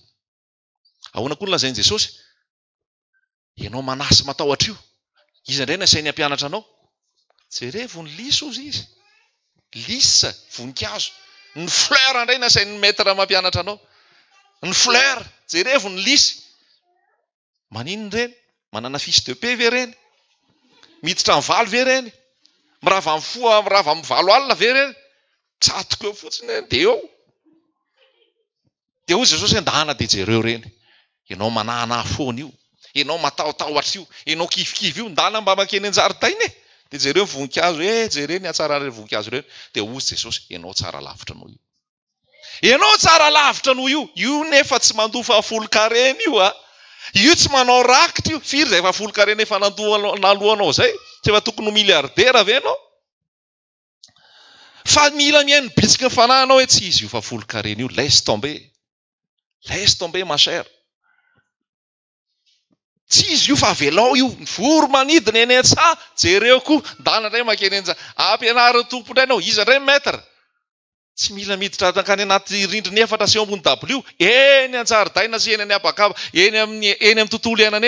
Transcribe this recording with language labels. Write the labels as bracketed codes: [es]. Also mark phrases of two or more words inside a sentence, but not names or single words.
[mg] Ahoana koa ny lazain'i Jesosy? Ianao manasy matahotra io. Iza indray nasainy ampianatra anao? Jerevo ny liso ozy izy. Lisa, voninkazo. Ny fleur indray nasainy maître mampianatra anao. Ny fleur, jerevo ny lisy. Maninona reny? Manana [fr] fils de paix [mg] ve reny? Miditra amin'ny valo ve reny? Mirava amin'ny foa, mirava amin'ny valo alina ve reny? Tsatoka eo fotsiny dia eo. Dia hoy Jesosy andahana dia jereo reny. Ianao manana foana io. Ianao matahotahotra io. Ianao kifikivy io. Ndana mba makeny an-jaridaina e. Dia jereo ny voninkazo. Jereo ny atsarany voninkazo reny. Dia hoy Jesosy, ianao tsara lavitra noho io. Ianao tsara lavitra noho io. Io nefa tsy mandofa folo karena io a. Io tsy manao rakitra io. Firy zay efa folo karena efa nalohanao zay. Tsy efa tokony miliardera ve ianao? Fa mila mihaino bitsika ny fanahinao hoe tsy izy io fa folo karena io. [fr] Laisse tomber. Laisse tomber ma chère. [mg] Tsy izy io fa velao io. Voro manidina eny an-tsaha. Jereo koa. Ndana indray makeny enja. Ampianariny tompo indray anao. Iza indray maître? Tsy mila miditra tankany anaty rindrina efatra sy eo ambony dabilio. Eny an-jaridaina sy eny any abakaba. Eny amin'ny tontolo iainana eny.